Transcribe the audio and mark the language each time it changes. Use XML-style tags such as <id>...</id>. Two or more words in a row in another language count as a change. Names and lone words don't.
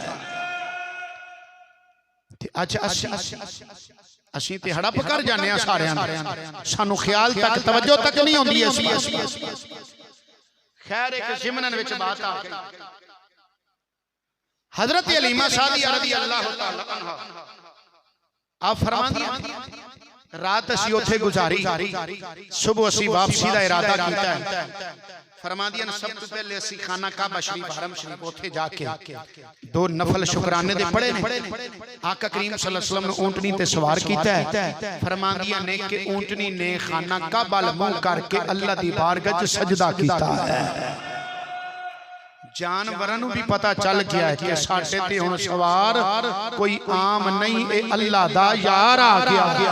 <pa>اچھا اسیں تے ہڑپ کر جانے آ ساریاں دا، سانوں خیال تک توجہ تک نہیں ہوندی. خیر ایک ضمناً وچ بات آ گئی، حضرت حلیمہ سعدیہ</pa> <ar>رضي‌الله تعالى عنها</ar> <pa>آپ فرماندی رات اسی اتھے گزاری، صبح اسی واپسی دا ارادہ کیتا ہے. فرماندیاں سب تو پہلے اسی خانہ کعبہ شریف حرم شریف اتھے جاکے دو نفل شکرانے دے پڑھے نے. آقا کریم</pa> <ar>صلى‌الله عليه وسلم</ar> <pa>نے اونٹنی تے سوار کیتا ہے. فرماندیاں نے کہ اونٹنی نے خانہ کعبہ منہ کرکے اللہ دی بارگاہ چ سجدہ کیتا ہے. جانوراں نوں بھی پتہ چل گیا ہے کہ ساڈے تے ہن سوار کوئی عام نہیں، اے اللہ دا یار آ گیا.</pa>